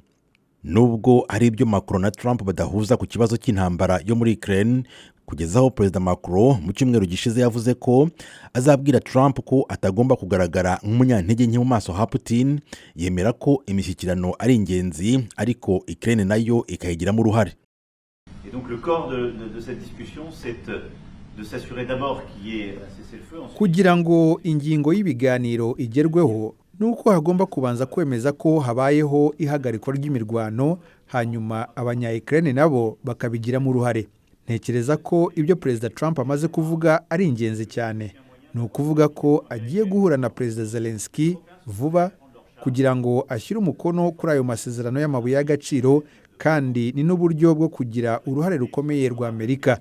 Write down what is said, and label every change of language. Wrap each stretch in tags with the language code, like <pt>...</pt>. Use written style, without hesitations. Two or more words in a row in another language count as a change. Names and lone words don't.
<rw>Nubwo hari ibyo Macron na Trump badahuza ku kibazo cy'intambara yo muri Ukraine, kugeza aho Perezida Macron mu cyumweru gishize yavuze ko azabwira Trump ko atagomba kugaragara nk'umunyantege nke mu maso ha Putin, yemera ko imishyikirano ari ingenzi ariko Ukraine nayo ikayigiramo uruhare.</rw> <fr>Et donc le corps de cette discussion c'est de s'assurer d'abord qu'il y ait un cessez-le-feu.</fr> <rw>Kugira ngo ingingo y'ibiganiro igerweho nuko hagomba kubanza kwemeza ko habayeho ihagarikwa ry'imirwano, hanyuma abanya-Ukraine nabo bakabigiramo uruhare. Ntekereza ko ibyo Perezida Trump amaze kuvuga ari ingenzi cyane. Ni ukuvuga ko agiye guhura na Perezida Zelensky vuba kugira ngo ashyire umukono kuri ayo masezerano y'amabuye y'agaciro, kandi ni n'uburyo bwo kugira uruhare rukomeye rwa Amerika.</rw>